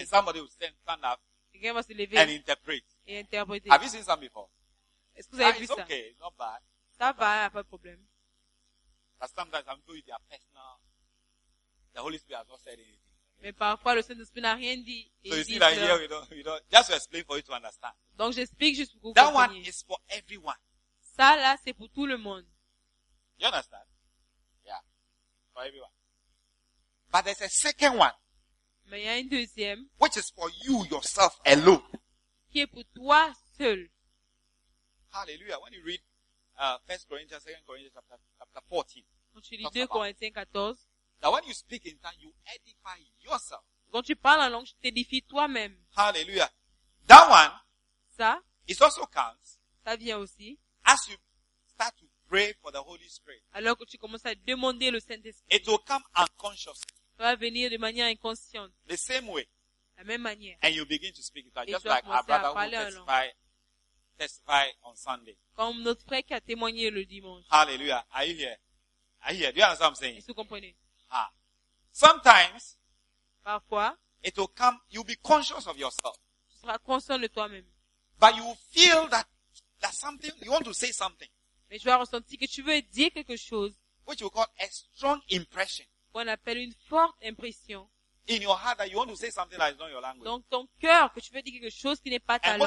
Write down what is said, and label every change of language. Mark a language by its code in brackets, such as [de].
[en] And somebody will stand up. [fr] Quelqu'un va se lever. [en] And interpret. [fr] Et interpréter. [en] Have you seen some before? [fr] Est-ce que vous avez vu ça? [en] Okay, it's not bad. [fr] Ça va, il n'y a pas de problème. [en] But sometimes I'm told they are personal. The Holy Spirit has not said anything. [fr] Mais parfois le Saint-Esprit n'a rien dit. [en] So you see that here, you don't, just to explain for you to understand. [fr] Donc j'explique juste pour vous. [en] That [fr] comprenez. [en] One is for everyone. [fr] Ça là, c'est pour tout le monde. [en] You understand? Yeah. For everyone. But there's a second one. [fr] Mais il y a une deuxième. [en] Which is for you yourself alone. [fr] Qui est pour toi seul. [en] Hallelujah. When you read 1 Corinthians, 2 Corinthians, chapter 14. [fr] Quand tu lis 2 Corinthiens 14. [en] That when you speak in tongues, you edify yourself. [fr] Quand tu parles en langue, tu t'édifies toi-même. [en] Hallelujah. That one. [fr] Ça. [en] It also counts. [fr] Ça vient aussi. [en] As you start to pray for the Holy Spirit. [fr] Alors que tu commences à demander le Saint-Esprit. [en] It will come unconsciously. [fr] Ça va venir de manière inconsciente. [en] The same way. [fr] La même manière. [en] And you begin to speak in tongues. Just like our brother who testify on Sunday. [fr] Comme notre frère qui a témoigné le dimanche. [en] Hallelujah. Are you here? Are you here? Do you understand what I'm saying? [fr] Est-ce que vous comprenez? [en] Ah. Sometimes. [fr] Parfois. [en] It will come. You'll be conscious of yourself. [fr] Tu seras conscient de toi-même. [en] But you will feel that something. You want to say something. [fr] Mais tu vas ressentir que tu veux dire quelque chose. [en] Which we call a strong impression. [fr] Qu'on appelle une forte impression. [en] In your heart that you want to say something that is not your language. [fr] Donc ton cœur que tu veux dire quelque chose qui n'est pas ta langue.